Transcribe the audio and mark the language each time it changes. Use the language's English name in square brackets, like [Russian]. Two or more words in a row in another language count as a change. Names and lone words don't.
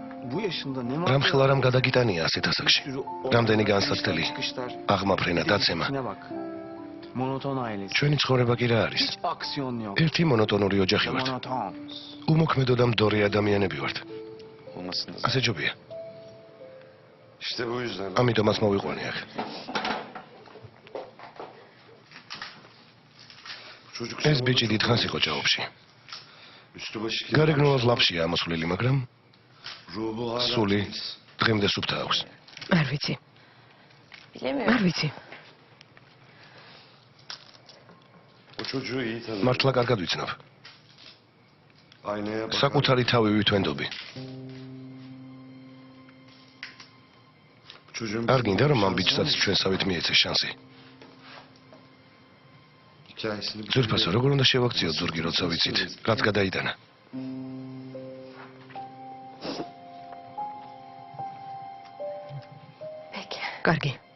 [Turkish] bu yaşında ne [Georgian] რამხელა რამ გადაგიტანია ასეთ ასაკში. რამდენი განსაცდელი აღმაფრენა დაცემა. [Turkish] bak. Monoton ailesi. [Georgian] ჩვენი ცხოვრება კი რა არის? [Turkish] Hiç aksiyon yok. [Georgian] ერთი მონოტონური ოჯახი ვართ. [Turkish] Monoton. [Georgian] უმოქმედო და მდორი ადამიანები ვართ. [Turkish] Olmasın da. [Georgian] ასე ჯობია. [Turkish] İşte bu yüzden. [Georgian] ამიტომაც მოვიყვანე აქ. [Turkish] Çocuk [Georgian] ეს ბიჭი დიდხანს იყო ჭაობში. [Turkish] üstü başı [Georgian] გარეგნულად ლაფშია ამოსვლელი, მაგრამ [Turkish] ruhu hala [Georgian] სული [Turkish] temiz. [Georgian] დღემდე სუფთა აქვს. არ ვიცი. არ ვიცი. [Turkish] O çocuğu iyi tanır. [Georgian] მართლა კარგად ვიცნობ. [Turkish] Aynaya bakar. [Georgian] საკუთარი თავი ვითვენდობი. [Turkish] Çocuğun [Georgian] არ გინდა რომ ამ ბიჭსაც ჩვენსავით მიეცეს შანსი. [Turkish] hikayesini [Georgian] ძვირფასო, როგორ უნდა შევაქციოთ ზურგი, როცა ვიცით, რაც გადაიტანა. კარგი.